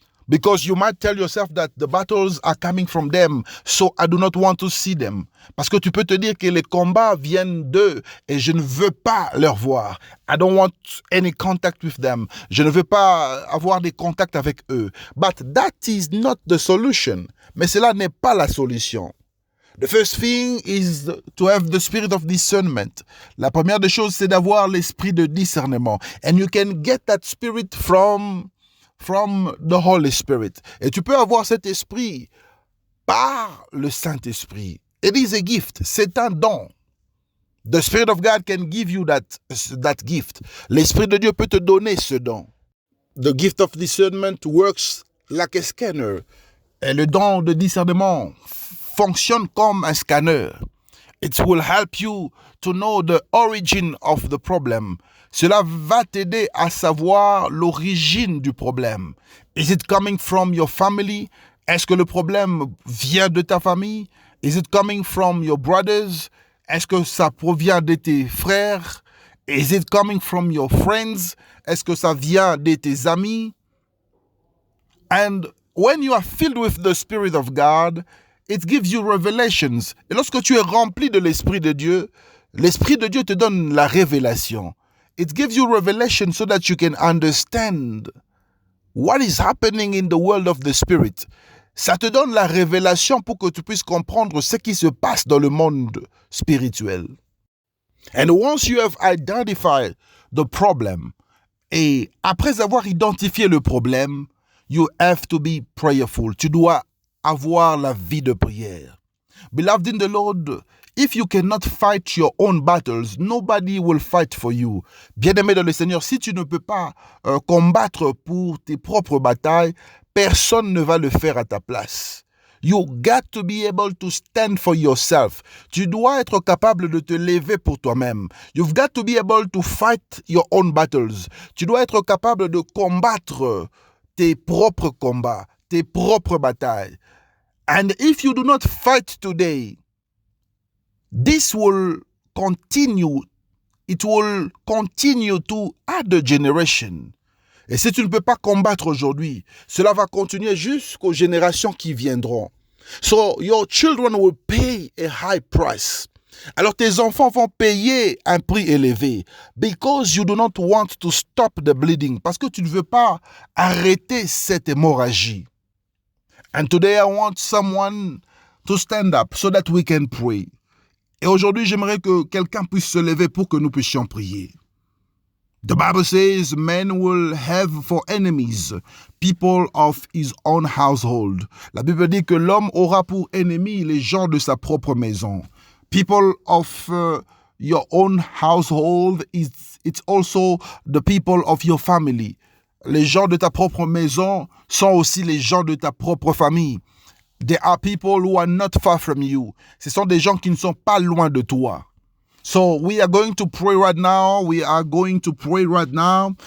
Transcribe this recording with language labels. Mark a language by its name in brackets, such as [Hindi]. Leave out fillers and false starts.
[English] Because you might tell yourself that the battles are coming from them, so I do not want to see them. [French] Parce que tu peux te dire que les combats viennent d'eux et je ne veux pas leur voir. [English] I don't want any contact with them. [French] Je ne veux pas avoir des contacts avec eux. [English] But that is not the solution. [French] Mais cela n'est pas la solution. [English] The first thing is to have the spirit of discernment. [French] La première des choses, c'est d'avoir l'esprit de discernement. [English] And you can get that spirit from the Holy Spirit. [French] Et tu peux avoir cet esprit par le Saint-Esprit. [English] It is a gift. [French] C'est un don. [English] The Spirit of God can give you that gift. [French] L'Esprit de Dieu peut te donner ce don. [English] The gift of discernment works like a scanner. [French] Et le don de discernement fonctionne comme un scanner. [English] It will help you to know the origin of the problem. [French] Cela va t'aider à savoir l'origine du problème. [English] Is it coming from your family? [French] Est-ce que le problème vient de ta famille? [English] Is it coming from your brothers? [French] Est-ce que ça provient de tes frères? [English] Is it coming from your friends? [French] Est-ce que ça vient de tes amis? [English] And when you are filled with the Spirit of God, it gives you revelations. [French] Et lorsque tu es rempli de l'Esprit de Dieu te donne la révélation. [English] It gives you revelation so that you can understand what is happening in the world of the Spirit. [French] Ça te donne la révélation pour que tu puisses comprendre ce qui se passe dans le monde spirituel. [English] And once you have identified the problem, [French] et après avoir identifié le problème, [English] you have to be prayerful. [French] Tu dois avoir la vie de prière. [English] Beloved in the Lord, if you cannot fight your own battles, nobody will fight for you. [French] Bien-aimé dans le Seigneur, si tu ne peux pas combattre pour tes propres batailles, personne ne va le faire à ta place. [English] You got to be able to stand for yourself. [French] Tu dois être capable de te lever pour toi-même. [English] You've got to be able to fight your own battles. [French] Tu dois être capable de combattre tes propres combats, tes propres batailles. [English] And if you do not fight today, this will continue. It will continue to other generation. [French] Et si tu ne peux pas combattre aujourd'hui, cela va continuer jusqu'aux générations qui viendront. [English] So your children will pay a high price. [French] Alors tes enfants vont payer un prix élevé. [English] Because you do not want to stop the bleeding. [French] Parce que tu ne veux pas arrêter cette hémorragie. [English] And today I want someone to stand up so that we can pray. [French] Et aujourd'hui, j'aimerais que quelqu'un puisse se lever pour que nous puissions prier. [English] The Bible says, men will have for enemies people of his own household. [French] La Bible dit que l'homme aura pour ennemis les gens de sa propre maison. [English] People of your own household, it's also the people of your family. [French] Les gens de ta propre maison sont aussi les gens de ta propre famille. [English] There are people who are not far from you. [French] Ce sont des gens qui ne sont pas loin de toi. [English] So we are going to pray right now. We are going to pray right now.